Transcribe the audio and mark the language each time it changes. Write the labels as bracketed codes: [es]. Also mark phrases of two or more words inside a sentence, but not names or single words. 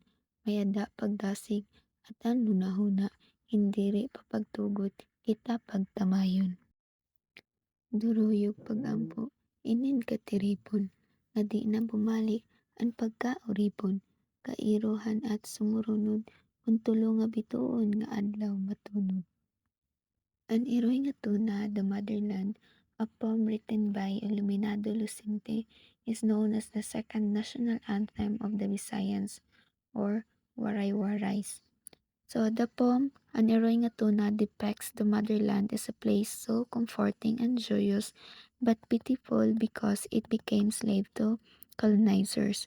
[war] Mayada pagdasig, at an hunahuna, hindiri papagtugot, kita pagtamayon. Duruyog pagampo, inin katiripon, nga di na bumalik, ang pagkauripon, kairohan at sumurunod, untulo nga bituon nga adlaw matunod. An Iroy nga Tuna, [en] The Motherland, a poem written by Iluminado Lucente, is known as the second national anthem of the Visayas, or Waray Warays. So the poem, [war] An Iroy nga Tuna, [en] depicts the motherland as a place so comforting and joyous, but pitiful because it became slave to colonizers.